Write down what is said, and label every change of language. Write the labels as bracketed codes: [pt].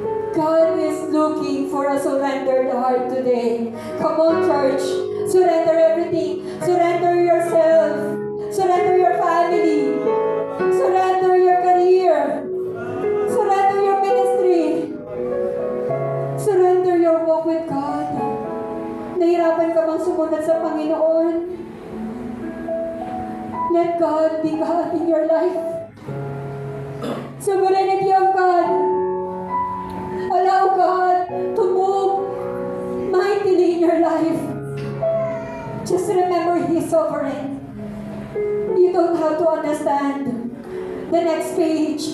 [en] God is looking for a surrendered heart today. Come on, church. Surrender everything. Surrender yourself. Surrender your family. Surrender your career. Surrender your ministry. Surrender your walk with God. [tl] Nahirapan ka bang sumunod sa Panginoon? [en] Let God be God in your life. Sovereignty of God. Allow God to move mightily in your life. Just remember He is sovereign. You don't have to understand the next page.